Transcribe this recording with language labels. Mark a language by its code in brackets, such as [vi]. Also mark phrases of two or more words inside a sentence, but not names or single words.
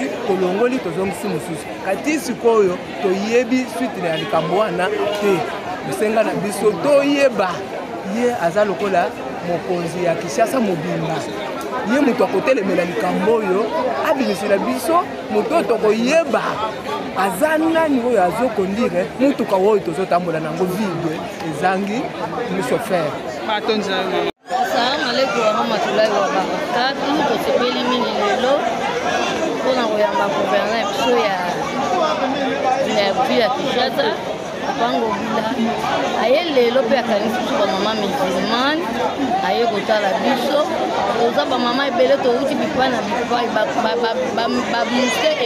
[ln] tolongoli tozongisi mosusu kati sikoyo toyebi suite ya likambo wana te mosenga na biso toyeba ye aza lokola mokonzi ya Kinshasa mobimba ye moto akotelemela likambo oyo abimisela biso moto oyo tokoyeba aza nani oyo azokondire mutuka oyo tozotambola nango vide ezangi chauffeur. [ar] السلام عليكم ورحمة الله وبركاته. [ln] Tosepeli mingi lelo mpona koyamba gouverneur biso ya Kinshasa Pango Bila aye lelo mpe akanisi biso bamama musulmane aye kotala biso toza bamama ebele touti bipai na bipai bamuske